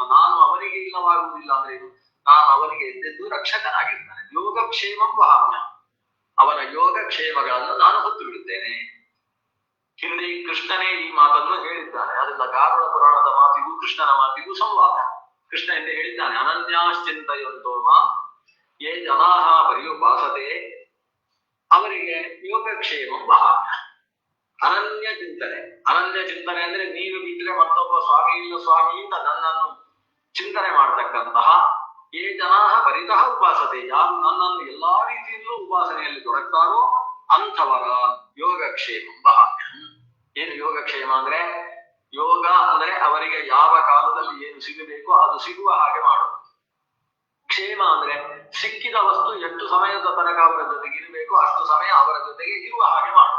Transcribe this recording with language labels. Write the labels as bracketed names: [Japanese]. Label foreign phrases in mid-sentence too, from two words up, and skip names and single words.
[Kannada] ನಾನು ಅವನಿಗೆ ಇಲ್ಲವಾಗುವುದಿಲ್ಲ ಅಂದ್ರೆ ಏನು? ನಾನು ಅವನಿಗೆ ಎದ್ದೆದ್ದು ರಕ್ಷಕನಾಗಿರ್ತಾನೆ. [Sanskrit] ಯೋಗಕ್ಷೇಮಂ ವಹಾಮ್ಯ, [Kannada] ಅವನ ಯೋಗಕ್ಷೇಮಗಳನ್ನು ನಾನು ಹೊತ್ತು ಬಿಡುತ್ತೇನೆ. ಹಿಂದೆ ಕೃಷ್ಣನೇ ಈ ಮಾತನ್ನು ಹೇಳಿದ್ದಾನೆ. ಅದರಿಂದ ಗಾರುಡ ಪುರಾಣದ ಮಾತಿಗೂ ಕೃಷ್ಣನ ಮಾತಿಗೂ ಸಂವಾದ. ಕೃಷ್ಣ ಎಂದೇ ಹೇಳಿದ್ದಾನೆ, [Sanskrit] ಅನನ್ಯಾಶ್ಚಿಂತಯಂತೋ ಮಾಂ ಯೇ ಜನಾಃ ಪರ್ಯುಪಾಸತೆ ಅವರಿಗೆ ಯೋಗಕ್ಷೇಮಂ ವಹಾಮ್ಯ. [Kannada] ಅನನ್ಯ ಚಿಂತನೆ ಅಂದ್ರೆ ನೀನು ಬಿಟ್ಟರೆ ಮತ್ತೊಬ್ಬ ಸ್ವಾಮಿ ಇಲ್ಲ ಸ್ವಾಮಿ ಅಂತ ನನ್ನನ್ನು ಚಿಂತನೆ ಮಾಡತಕ್ಕಂತಹ [Sanskrit] ಯೇ ಜನಾಃ ಪರಿತಃ ಉಪಾಸತೆ, [Kannada] ಯಾರು ನನ್ನನ್ನು ಎಲ್ಲಾ ರೀತಿಯಲ್ಲೂ ಉಪಾಸನೆಯಲ್ಲಿ ತೊಡಗ್ತಾರೋ ಅಂಥವರ [Sanskrit] ಯೋಗಕ್ಷೇಮ ವಹಾಮ್ಯ. [Kannada] ಏನು ಯೋಗಕ್ಷೇಮ ಅಂದ್ರೆ? ಯೋಗ ಅಂದ್ರೆ ಅವರಿಗೆ ಯಾವ ಕಾಲದಲ್ಲಿ ಏನು ಸಿಗಬೇಕೋ ಅದು ಸಿಗುವ ಹಾಗೆ ಮಾಡೋದು. ಕ್ಷೇಮ ಅಂದ್ರೆ ಸಿಕ್ಕಿದ ವಸ್ತು ಎಷ್ಟು ಸಮಯದ ತನಕ ಅವರ ಜೊತೆಗೆ ಇರಬೇಕು ಅಷ್ಟು ಸಮಯ ಅವರ ಜೊತೆಗೆ ಇರುವ ಹಾಗೆ ಮಾಡೋದು.